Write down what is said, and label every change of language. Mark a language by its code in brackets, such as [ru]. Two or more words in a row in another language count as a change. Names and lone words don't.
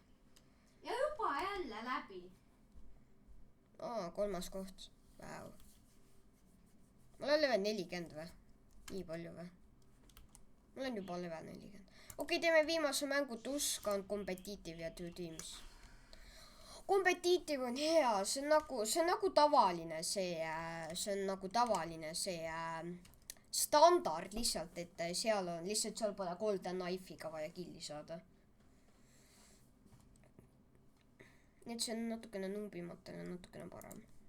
[et] Ja juba jälle läbi. 3. koht. Vau. Ma olen level 40 või? Nii palju või? Ma olen juba level 40. Okei, teeme viimase mängu Tusk on competitive ja [en] two teams. [et] Competitive on hea, see on nagu tavaline standard lihtsalt, et seal pole [en] golden knife'iga [et] vaja killi saada. Nii et see on natukene numbimatele, natukene parem.